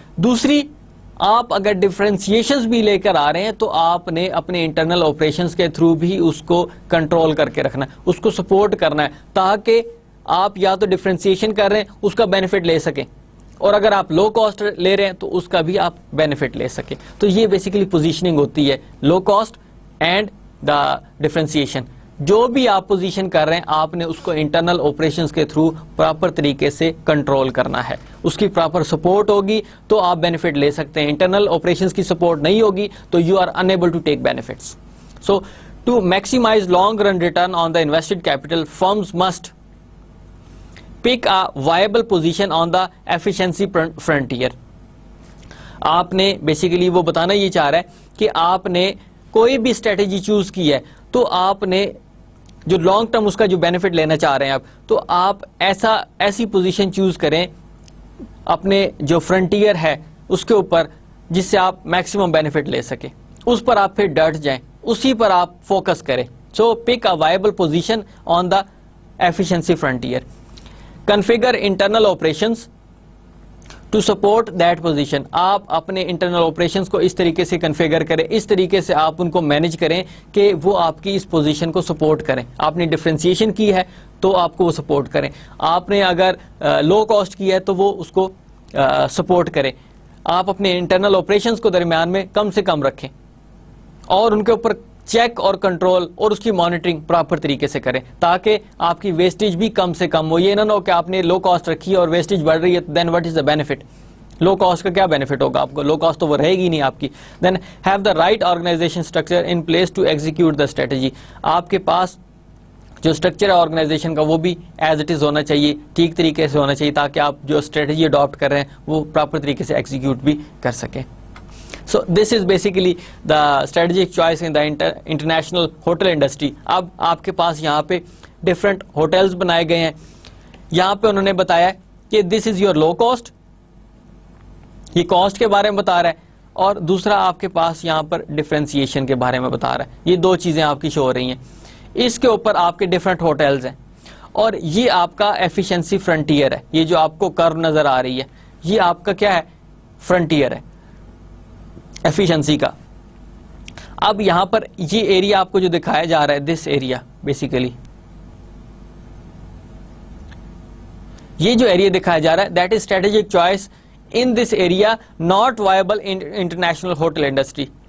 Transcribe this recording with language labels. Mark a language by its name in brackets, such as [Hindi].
[Urdu] دوسری, آپ اگر ڈفرینسیشنز بھی لے کر آ رہے ہیں تو آپ نے اپنے انٹرنل آپریشنز کے تھرو بھی اس کو کنٹرول کر کے رکھنا ہے, اس کو سپورٹ کرنا ہے, تاکہ آپ یا تو ڈفرینسیشن کر رہے ہیں اس کا بینیفٹ لے سکیں, اور اگر آپ لو کاسٹ لے رہے ہیں تو اس کا بھی آپ بینیفٹ لے سکیں. تو یہ بیسیکلی پوزیشننگ ہوتی ہے, low cost and the differentiation. جو بھی آپ پوزیشن کر رہے ہیں آپ نے اس کو انٹرنل آپریشنز کے تھرو پراپر طریقے سے کنٹرول کرنا ہے, اس کی پراپر سپورٹ ہوگی تو آپ بینیفٹ لے سکتے ہیں. انٹرنل آپریشنز کی سپورٹ نہیں ہوگی تو [English] You are unable to take benefits. So to maximize long run return on the invested capital, firms must pick a viable position on the efficiency frontier. [Urdu] آپ نے بیسیکلی وہ بتانا یہ چاہ رہا ہے کہ آپ نے کوئی بھی اسٹریٹجی چوز کی ہے تو آپ نے جو لانگ ٹرم اس کا جو بینیفٹ لینا چاہ رہے ہیں آپ, تو آپ ایسی پوزیشن چوز کریں اپنے جو فرنٹیئر ہے اس کے اوپر جس سے آپ میکسیمم بینیفٹ لے سکیں, اس پر آپ پھر ڈٹ جائیں, اسی پر آپ فوکس کریں. [English] So pick a viable position on the efficiency frontier. Configure internal operations to support that position. [Urdu] آپ اپنے انٹرنل آپریشنز کو اس طریقے سے کنفیگر کریں, اس طریقے سے آپ ان کو مینج کریں کہ وہ آپ کی اس پوزیشن کو سپورٹ کریں. آپ نے ڈفرینسیشن کی ہے تو آپ کو وہ سپورٹ کریں, آپ نے اگر لو کاسٹ کی ہے تو وہ اس کو سپورٹ کریں. آپ اپنے انٹرنل آپریشنز کو درمیان میں کم سے کم رکھیں اور ان کے اوپر چیک اور کنٹرول اور اس کی مانیٹرنگ پراپر طریقے سے کریں, تاکہ آپ کی ویسٹیج بھی کم سے کم ہو. یہ نہ ہو کہ آپ نے لو کاسٹ رکھی ہے اور ویسٹیج بڑھ رہی ہے, [English] Then what is the benefit? [Urdu] Low cost کا کیا بینیفٹ ہوگا آپ کو؟ لو کاسٹ تو وہ رہے گی نہیں آپ کی. [English] Then have the right organisation structure in place to execute the strategy. [Urdu] آپ کے پاس جو اسٹرکچر ہے آرگنائزیشن کا وہ بھی ایز اٹ از ہونا چاہیے, ٹھیک طریقے سے ہونا چاہیے, تاکہ آپ جو اسٹریٹجی اڈاپٹ کر رہے ہیں وہ پراپر طریقے سے ایگزیکیوٹ بھی کر سکیں. [English] So this is basically the strategic choice in the international hotel industry. [Urdu] اب آپ کے پاس یہاں پہ different hotels بنائے گئے ہیں, یہاں پہ انہوں نے بتایا کہ [English] this is your low cost, [Urdu] یہ cost کے بارے میں بتا رہا ہے, اور دوسرا آپ کے پاس یہاں پر differentiation کے بارے میں بتا رہا ہے. یہ دو چیزیں آپ کی شو ہو رہی ہیں. اس کے اوپر آپ کے different hotels ہیں, اور یہ آپ کا efficiency frontier ہے. یہ جو آپ کو curve نظر آ رہی ہے یہ آپ کا کیا ہے؟ فرنٹیئر ہے ایفیشنسی کا. اب یہاں پر یہ ایریا آپ کو جو دکھایا جا رہا ہے, دس ایریا بیسیکلی, یہ جو ایریا دکھایا جا رہا ہے [English] That is strategic choice in this area not viable in international hotel industry.